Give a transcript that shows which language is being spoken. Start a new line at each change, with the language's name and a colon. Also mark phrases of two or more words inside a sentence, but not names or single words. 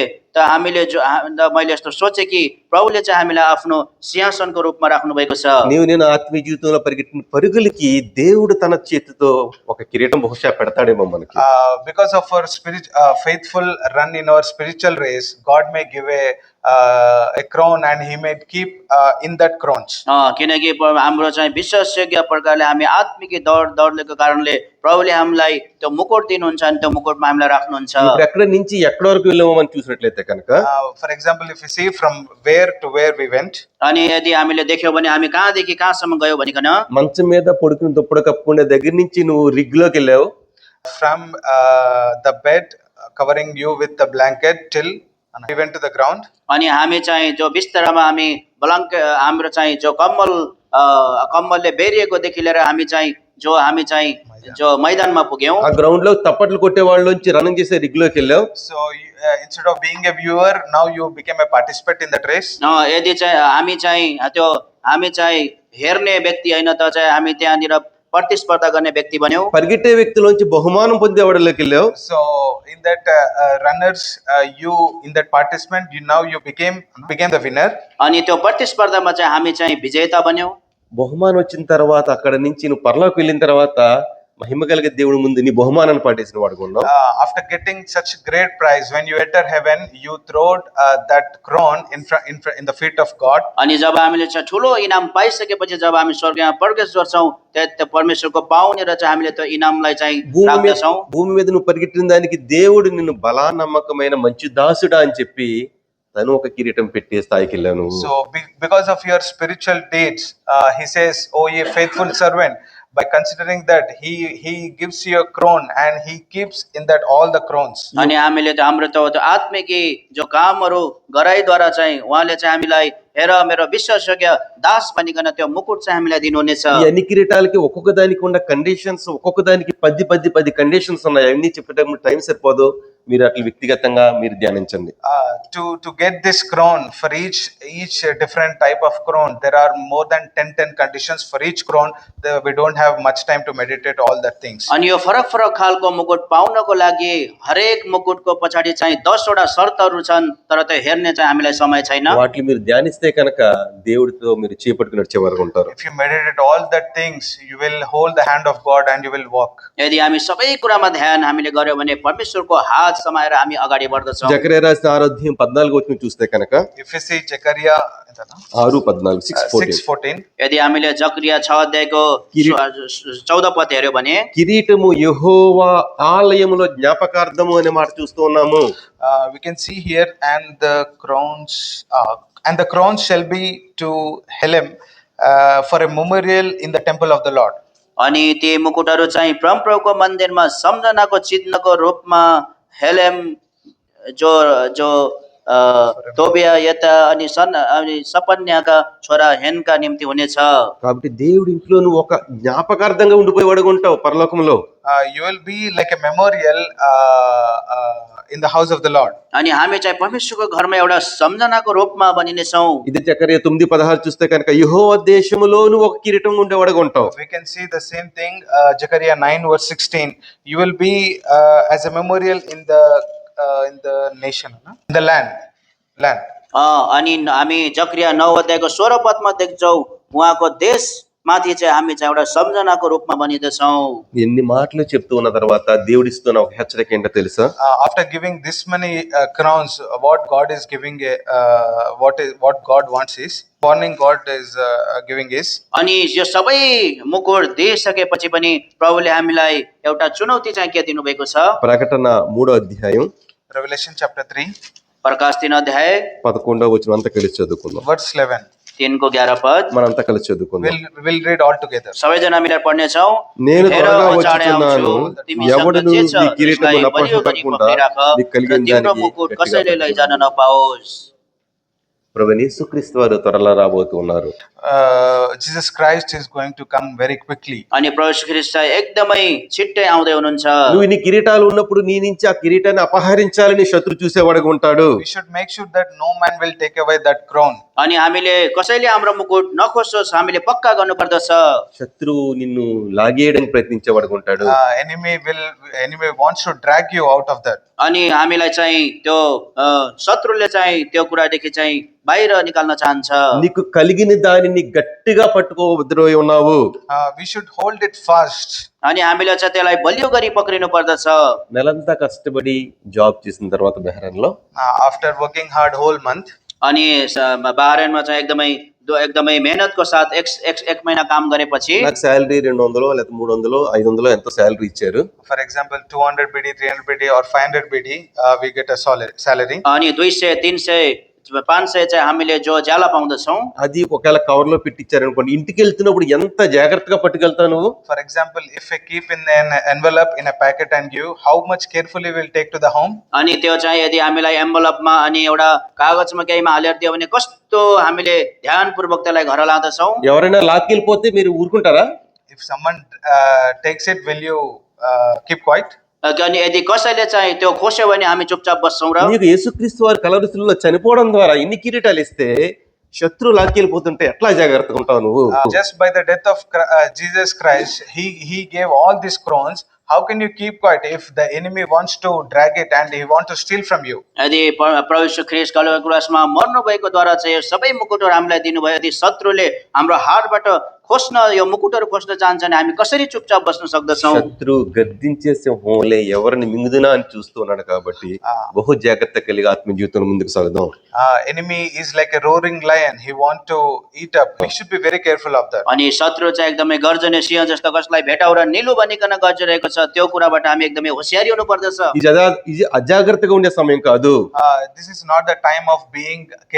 Nepali: त हामीले मैले यस्तो सोचेँ कि प्रभुले चाहिँ हामीलाई आफ्नो सिंहासनको रूपमा राख्नु भएको छ।
Telugu: నీవు నేను ఆత్మీయ జీవితంలో పరిగెట్టిన పరుగులకి దేవుడు తన చేతితో ఒక కిరీటం బహుశా పెడతాడేమో మనకి.
English: Because of our faithful run in our spiritual race, God may give a crown, and he may keep in that crowns.
Nepali: किनकि हाम्रो चाहिँ विश्वासयोग्य प्रकारले हामी आत्मिक दौडलेको कारणले प्रभुले हामीलाई त्यो मुकुट दिनुहुन्छ अनि त्यो मुकुटमा हामीलाई राख्नुहुन्छ।
Telugu: ఇప్పుడు ఎక్కడి నుంచి ఎక్కడి వరకు వెళ్ళామో మనం చూసినట్లయితే కనుక,
English: For example, if you see from where to where we went,
Nepali: अनि यदि हामीले देख्यौँ भने हामी कहाँदेखि कहाँसम्म गयौँ भनिकन,
Telugu: మంచం మీద పడుకుని దుప్పటి కప్పుకునే దగ్గర నుంచి నువ్వు రిగ్లోకి వెళ్ళావు,
English: from the bed covering you with the blanket till we went to the ground.
Nepali: अनि हामी चाहिँ जो बिस्तरामा हामी हाम्रो चाहिँ जो कम्मलले बेरिएकोदेखि लिएर हामी चाहिँ जो मैदानमा पुग्यौँ।
Telugu: ఆ గ్రౌండ్ లో తప్పట్లు కొట్టే వాళ్ళలోంచి రన్నింగ్ చేసే రిగ్లోకి వెళ్ళావు.
English: So instead of being a viewer, now you became a participant in that race.
Nepali: यदि चाहिँ हामी चाहिँ हेर्ने व्यक्ति होइन त चाहिँ हामी त्यहाँनिर प्रतिस्पर्धा गर्ने व्यक्ति बन्यौँ।
Telugu: పరిగెట్టే వ్యక్తిలోంచి బహుమానం పొందేవాడిలోకి వెళ్ళావు.
English: So in that runners, you in that participant, you became the winner.
Nepali: अनि त्यो प्रतिस्पर्धामा चाहिँ हामी चाहिँ विजेता बन्यौँ।
Telugu: బహుమానం వచ్చిన తర్వాత అక్కడ నుంచి నువ్వు పరలోకి వెళ్ళిన తర్వాత మహిమ కలిగే దేవుడి ముందు నీ బహుమానాన్ని పాటేసిన వాడుకున్నావు.
English: After getting such great prize, when you enter heaven, you throwed that crown in the feet of God.
Nepali: अनि जब हामीले चाहिँ ठुलो इनाम पाइसकेपछि जब हामी स्वर्गमा प्रवेश गर्छौँ त्यो परमेश्वरको पाउनेर चाहिँ हामीले त्यो इनामलाई चाहिँ राख्दछौँ।
Telugu: భూమి మీద నువ్వు పరిగెట్టిన దానికి దేవుడు నిన్ను బలా నమ్మకమైన మంచి దాసుడా అని చెప్పి తను ఒక కిరీటం పెట్టే స్థాయికి వెళ్ళాను.
English: So because of your spiritual deeds, he says, "Oh, ye faithful servant." By considering that he gives you a crown, and he keeps in that all the crowns.
Nepali: अनि हामीले त हाम्रो त्यो आत्मिक जो कामहरू गराइद्वारा चाहिँ उहाँले चाहिँ हामीलाई हेर मेरो विश्वासयोग्य दास भनिकन त्यो मुकुट चाहिँ हामीलाई दिनुहुनेछ।
Telugu: ఈ అన్ని కిరీటాలకి ఒక్కొక్క దానికి ఉన్న కండిషన్స్, ఒక్కొక్క దానికి 10 కండిషన్స్ ఉన్నాయి. అవన్నీ చెప్పేటప్పుడు టైం సరిపోదు. మీరు అట్లా వ్యక్తిగతంగా మీరు ధ్యానించండి.
English: To get this crown, for each different type of crown, there are more than 10 conditions for each crown. We don't have much time to meditate all that things.
Nepali: अनि यो फरक फरक खालको मुकुट पाउनको लागि हरेक मुकुटको पछाडि चाहिँ 10 वटा शर्तहरू छन्, तर त्यो हेर्ने चाहिँ हामीलाई समय छैन।
Telugu: వాటిని మీరు ధ్యానిస్తే కనుక దేవుడితో మీరు చేపట్టుకుని నడిచే వరకు ఉంటారు.
English: If you meditate all that things, you will hold the hand of God and you will walk.
Nepali: यदि हामी सबै कुरामा ध्यान हामीले गर्यौं भने परमेश्वरको हात समाएर हामी अगाडि बढ्दछौँ।
Telugu: జకర్యా రాసిన 6:14 చూస్తే కనుక
English: If you see Zechariah 6:14 6:14,
Nepali: यदि हामीले जकरिया 6 अध्यायको 14 पद हेर्यो भने
Telugu: కిరీటము యెహోవా ఆలయములో జ్ఞాపకార్థము అనే మాట చూస్తూ ఉన్నాము.
English: we can see here, and the crowns shall be to Helem for a memorial in the temple of the Lord.
Nepali: अनि ती मुकुटहरू चाहिँ परमप्रभुको मन्दिरमा सम्झनाको चिन्हको रूपमा हेलेम जो जो तोबिया यता अनि सपन्याका छोरा हेनका निम्ति हुनेछ।
Telugu: కాబట్టి దేవుడి ఇంట్లో నువ్వు ఒక జ్ఞాపకార్థంగా ఉండిపోయేవాడు ఉంటావు పరలోకంలో.
English: You will be like a memorial in the house of the Lord.
Nepali: अनि हामी चाहिँ परमेश्वरको घरमा एउटा सम्झनाको रूपमा बनिनेछौँ।
Telugu: ఇది జకర్యా 9:16 చూస్తే కనుక యెహోవా దేశములోను ఒక కిరీటం ఉండేవాడుగా ఉంటావు.
English: We can see the same thing, Zechariah 9:16. You will be as a memorial in the nation, in the land.
Nepali: अनि हामी जकरिया 9 अध्यायको 16 पदमा देख्छौँ उहाँको देशमाथि चाहिँ हामी चाहिँ एउटा सम्झनाको रूपमा बनिँदछौँ।
Telugu: ఎన్ని మాటలు చెప్తూ ఉన్న తర్వాత దేవుడిస్తున్న ఒక హెచ్చరిక ఏంటో తెలుసా?
English: After giving this many crowns, what God is giving, what God wants is warning. God is giving is,
Nepali: अनि यो सबै मुकुट दिइसकेपछि पनि प्रभुले हामीलाई एउटा चुनौती चाहिँ के दिनुभएको छ?
Telugu: ప్రకటన 3:అధ్యాయం
English: Revelation chapter 3
Nepali: प्रकाश 3 अध्याय
Telugu: 11వ వచనం అంతా కలిసి చదువుకుందాం.
English: verse 11.
Nepali: 3 को 11 पद
Telugu: మనంతా కలిసి చదువుకుందాం.
English: We'll read all together.
Nepali: सबैजना मिलेर पढ्नेछौँ।
Telugu: నేను
Nepali: हेर,
Telugu: త్వరగా
Nepali: अचाडे
Telugu: వచ్చుచున్నాను,
Nepali: आउँछु, तिमीसँग
Telugu: ఎవడును
Nepali: जे छ
Telugu: నీ కిరీటము
Nepali: त्यसलाई बलियो गरी
Telugu: నపహరించకుండా
Nepali: पक्रिराख,
Telugu: నీకు
Nepali: र
Telugu: కలిగిన
Nepali: तिम्रो
Telugu: దానికి
Nepali: मुकुट
Telugu: గట్టిగా
Nepali: कसैले लैजान
Telugu: పట్టుకో.
Nepali: नपाओस्।
Telugu: ప్రభువైన యేసుక్రీస్తు వారు త్వరలో రాబోతున్నారు.
English: Jesus Christ is going to come very quickly.
Nepali: अनि प्रभु यीशु ख्रीष्ट चाहिँ एकदमै छिट्टै आउँदै हुनुहुन्छ।
Telugu: నువ్వు నీ కిరీటాలు ఉన్నప్పుడు నీ నుంచి ఆ కిరీటాన్ని అపహరించాలని శత్రు చూసేవాడుగా ఉంటాడు.
English: We should make sure that no man will take away that crown.
Nepali: अनि हामीले कसैले हाम्रो मुकुट नखोसोस् हामीले पक्का गर्नुपर्दछ।
Telugu: శత్రువు నిన్ను లాగేయడానికి ప్రయత్నించేవాడుగా ఉంటాడు.
English: Enemy wants to drag you out of that.
Nepali: अनि हामीलाई चाहिँ त्यो शत्रुले चाहिँ त्यो कुरादेखि चाहिँ बाहिर निकाल्न चाहन्छ।
Telugu: నీకు కలిగిన దానిని గట్టిగా పట్టుకోవద్రోయి ఉన్నావు.
English: We should hold it fast.
Nepali: अनि हामीले चाहिँ त्यसलाई बलियो गरी पक्रिनु पर्दछ।
Telugu: నెలంతా కష్టపడి జాబ్ చేసిన తర్వాత బెహ్రాన్లో
English: After working hard whole month,
Nepali: अनि बहरेनमा चाहिँ एकदमै मेहनतको साथ एक महिना काम गरेपछि
Telugu: నాకు శాలరీ 200 లేకపోతే 300 500 ఎంతో శాలరీ ఇచ్చారు.
English: for example 200 BD, 300 BD or 500 BD, we get a salary.
Nepali: अनि 200 300 500 चाहिँ हामीले जो ज्याला पाउँदछौँ।
Telugu: అది ఒకవేళ కవర్ లో పెట్టించారనుకోండి, ఇంటికి వెళ్తున్నప్పుడు ఎంత జాగ్రత్తగా పట్టుకెళ్తావు నువ్వు?
English: For example, if I keep in an envelope in a packet and give, how much carefully we'll take to the home?
Nepali: अनि त्यो चाहिँ यदि हामीलाई एन्भलपमा अनि एउटा कागजमा केहीमा हालेर दियो भने कस्तो हामीले ध्यानपूर्वक त्यसलाई घर लाँदछौँ।
Telugu: ఎవరైనా లాక్కెళ్ళిపోతే మీరు ఊరుకుంటారా?
English: If someone takes it, will you keep quiet?
Nepali: अनि यदि कसैले चाहिँ त्यो खोस्यो भने हामी चुपचाप बस्छौँ र
Telugu: నీకు యేసుక్రీస్తు వారి కలవరిశిలువలో చనిపోవడం ద్వారా ఇన్ని కిరీటాలు ఇస్తే శత్రు లాక్కెళ్ళిపోతుంటే ఎట్లా జాగ్రత్తగా ఉంటావు నువ్వు?
English: Just by the death of Jesus Christ, he gave all these crowns. How can you keep quiet if the enemy wants to drag it and he wants to steal from you?
Nepali: यदि प्रभु यीशु ख्रीष्ट कलवरी क्रुसमा मर्नु भएको द्वारा चाहिँ यो सबै मुकुटहरू हामीलाई दिनुभयो, यदि शत्रुले हाम्रो हातबाट खोस्न यो मुकुटहरू खोस्न चाहन्छ भने हामी कसरी चुपचाप बस्न सक्दछौँ?
Telugu: శత్రు గద్దించే సింహంలే ఎవరిని మింగుదునా అని చూస్తూ ఉన్నాడు కాబట్టి బహు జాగ్రత్త కలిగి ఆత్మ జీవితంలో ముందుకు సాగుదాం.
English: Enemy is like a roaring lion. He want to eat up. We should be very careful of that.
Nepali: अनि शत्रु चाहिँ एकदमै गर्जने सिंह जस्तो कसलाई भेटाउर निलो बनिकन गर्जिरहेको छ, त्यो कुराबाट हामी एकदमै होशियारी हुनु पर्दछ।
Telugu: ఇది అజాగ్రత్తగా ఉండే సమయం కాదు.
English: This is not the time of being carelessness.